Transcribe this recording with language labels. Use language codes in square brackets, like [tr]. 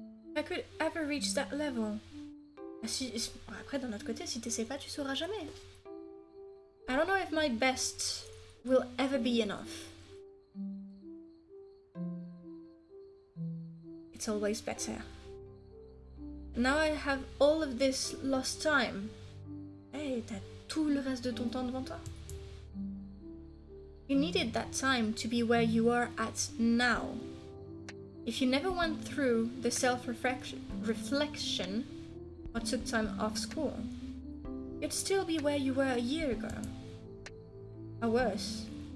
[en] If I could ever reach that level. [fr] Après, d'un autre côté, si t'essaies pas, tu sauras jamais. [en] I don't know if my best will ever be enough. It's always better. Now I have all of this lost time. [fr] Hey, t'as tout le reste de ton temps devant toi. [en] You needed that time to be where you are at now. If you never went through the self-reflection or took time off school, you'd still be where you were a year ago. Or worse.